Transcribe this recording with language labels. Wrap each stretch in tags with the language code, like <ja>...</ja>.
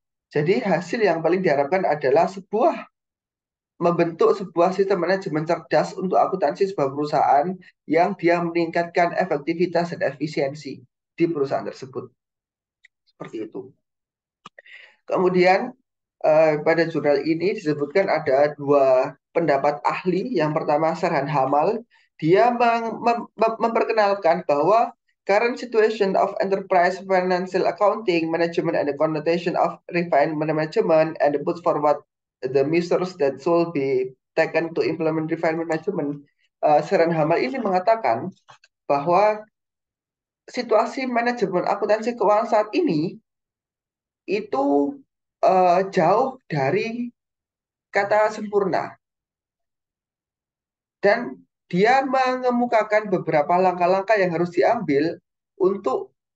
<id>Jadi hasil yang paling diharapkan adalah membentuk sebuah sistem manajemen cerdas untuk akuntansi sebuah perusahaan yang dia meningkatkan efektivitas dan efisiensi di perusahaan tersebut. Seperti itu. Kemudian pada jurnal ini disebutkan ada dua pendapat ahli. Yang pertama Serhan Hamal, dia memperkenalkan bahwa</id> <en>current situation of enterprise financial accounting management and the connotation of refined management and put forward the measures that should be taken to implement refined management.</en> <id>Serhan Hamal ini mengatakan bahwa situasi manajemen akuntansi keuangan saat ini itu jauh dari kata sempurna. Dan dia mengemukakan beberapa langkah-langkah yang harus diambil untuk</id>